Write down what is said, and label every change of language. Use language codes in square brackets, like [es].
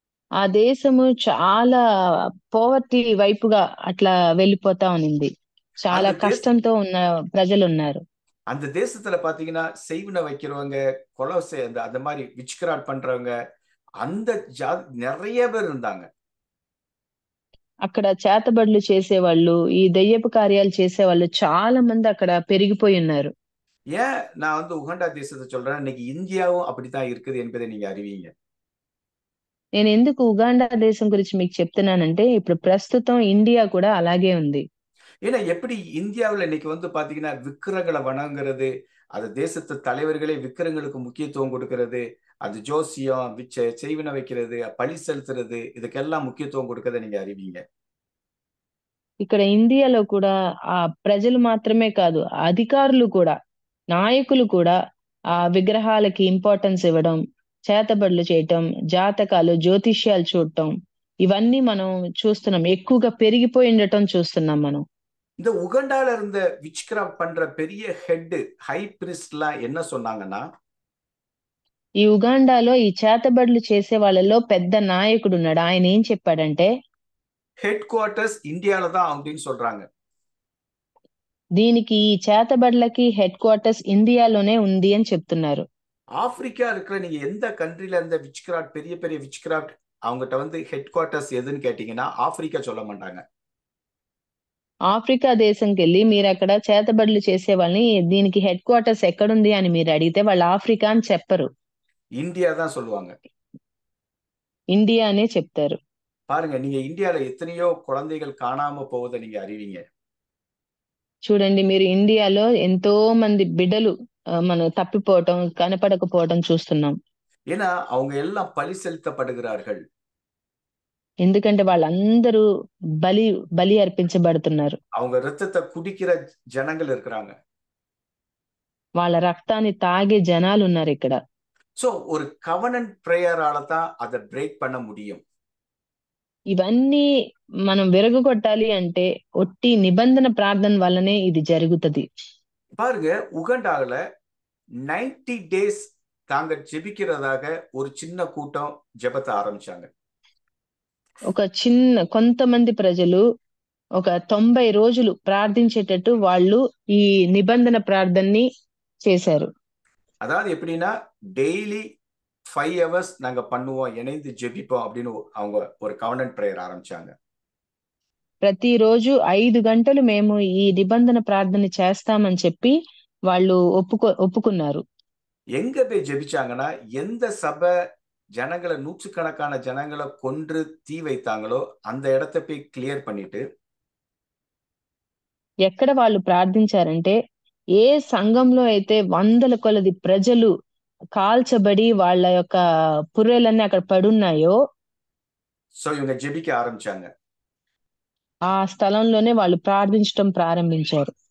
[te] ఆ దేశము చాలా పోవర్టీ వైపుగా అట్లా వెళ్ళిపోతా ఉన్నింది. చాలా కష్టంతో ఉన్న ప్రజలు ఉన్నారు. [ta] அந்த தேசத்துல பாத்தீங்கன்னா செய்வினை வைக்கிறவங்க, அந்த மாதிரி விச்கிராஃப்ட் பண்றவங்க, அந்த நிறைய பேர் இருந்தாங்க. [te] అక్కడ చేతబడులు చేసేవాళ్ళు, ఈ దెయ్యపు కార్యాలు చేసేవాళ్ళు చాలా మంది అక్కడ పెరిగిపోయి ఉన్నారు. [ta] ஏன் நான் உகாண்டா தேசத்தை சொல்றேன், இன்னைக்கு இந்தியாவும் அப்படித்தான் இருக்குது என்பதை நீங்க அறிவீங்க. [te] నేను ఎందుకు ఉగాండా దేశం గురించి మీకు చెప్తున్నానంటే ఇప్పుడు ప్రస్తుతం ఇండియా కూడా అలాగే ఉంది. [ta] ஏன்னா எப்படி இந்தியாவில் இன்னைக்கு பாத்தீங்கன்னா விக்கிரங்களை வணங்குறது, அது தேசத்து தலைவர்களே விக்கிரங்களுக்கு முக்கியத்துவம் கொடுக்கிறது, அது ஜோசியம் செய்வினை வைக்கிறது, பழி செலுத்துறது, இதுக்கெல்லாம் முக்கியத்துவம் கொடுக்கறதை நீங்க அறிவீங்க. [te] ఇక్కడ ఇండియాలో కూడా ఆ ప్రజలు మాత్రమే కాదు, అధికారులు కూడా, నాయకులు కూడా ఆ విగ్రహాలకి ఇంపార్టెన్స్ ఇవ్వడం, చేతబడులు చేయటం, జాతకాలు, జ్యోతిష్యాలు చూడటం, ఇవన్నీ మనం చూస్తున్నాం. ఎక్కువగా పెరిగిపోయి ఉండటం చూస్తున్నాం మనం. [ta] இந்த உகண்டால இருந்த விச்கிராஃப்ட் பண்ற பெரிய ஹெட் ஹை பிரிஸ்ட்லாம் என்ன சொன்னாங்கன்னா, [te] ఈ ఉగాండాలో ఈ చేతబడులు చేసే వాళ్ళలో పెద్ద నాయకుడు ఉన్నాడు. ఆయన ఏం చెప్పాడంటే, [ta] ஹெட் குவார்ட்டர்ஸ் இந்தியால தான் அப்படின்னு சொல்றாங்க. [te] దీనికి ఈ చేతబడులకి హెడ్ క్వార్టర్స్ ఇండియాలోనే ఉంది అని చెప్తున్నారు. [ta] ஆப்பிரிக்கா இருக்கிற நீங்க எந்த கண்ட்ரில இருந்த விச்கிராஃப்ட், பெரிய பெரிய விச்கிராஃப்ட் அவங்ககிட்ட ஹெட் குவார்ட்டர்ஸ் எதுன்னு கேட்டீங்கன்னா ஆப்பிரிக்கா சொல்ல மாட்டாங்க. [te] ఆఫ్రికా దేశంకి వెళ్ళి మీరు అక్కడ చేతబడులు చేసే వాళ్ళని దీనికి హెడ్ క్వార్టర్స్ ఎక్కడుంది అని మీరు అడిగితే వాళ్ళు ఆఫ్రికా అని చెప్పరు, [ta] இந்தியா தான் சொல்லுவாங்க. [te] ఇండియా అనే చెప్తారు. [ta] பாருங்க, நீங்க இந்தியால எத்தனையோ குழந்தைகள் காணாம போவதை நீங்க அறிவீங்க. [te] చూడండి, మీరు ఇండియాలో ఎంతో మంది బిడ్డలు మనం తప్పిపోవటం, కనపడకపోవటం చూస్తున్నాం. [ta] ஏன்னா அவங்க எல்லாம் பழி செலுத்தப்படுகிறார்கள். [te] ఎందుకంటే వాళ్ళందరూ బలి అర్పించబడుతున్నారు. [ta] அவங்க ரத்தத்தை குடிக்கிற ஜனங்கள் இருக்கிறாங்க. [te] వాళ్ళ రక్తాన్ని తాగే జనాలు ఉన్నారు ఇక్కడ. [ta] సో ஒரு கவனன்ட் பிரேயரால தான் அதை பிரேக் பண்ண முடியும். [te] ఇవన్నీ మనం విరగొట్టాలి అంటే ఒట్టి నిబంధన ప్రార్థన వల్లనే ఇది జరుగుతుంది. [ta] பாருங்க, உகண்டால [en] 90 days [ta] தாங்க ஜெபிக்கிறதாக ஒரு சின்ன கூட்டம் ஜெபத்தை ஆரம்பிச்சாங்க. [te] కొంతమంది ప్రజలు ఒక 90 రోజులు ప్రార్థించేటట్టు వాళ్ళు ఈ నిబంధన ప్రార్థనని చేశారు. [ta] அதாவது எப்படின்னா டெய்லி [en] 5 hours [ta] நாங்க பண்ணுவோம், இணைந்து ஜெபிப்போம் அப்படின்னு அவங்க ஒரு கவனன்ட் பிரேயர் ஆரம்பிச்சாங்க. [te] ప్రతిరోజు 5 గంటలు మేము ఈ నిబంధన ప్రార్థన చేస్తామని చెప్పి వాళ్ళు ఒప్పుకున్నారు. [ta] எங்க போய் ஜெபிச்சாங்கன்னா, எந்த சபை ஜனங்களை நூற்றுக்கணக்கான ஜனங்களை கொன்று தீ வைத்தாங்களோ அந்த இடத்தை போய் கிளியர் பண்ணிட்டு, [te] ఎక్కడ వాళ్ళు ప్రార్థించారంటే ఏ సంఘంలో అయితే వందల కొలది ప్రజలు కాల్చబడి వాళ్ళ యొక్క పుర్రెలన్నీ అక్కడ పడున్నాయో [ta] సో இவங்க ஜெபிக்க ஆரம்பிச்சாங்க. [te] ఆ స్థలంలోనే వాళ్ళు ప్రార్థించడం ప్రారంభించారు.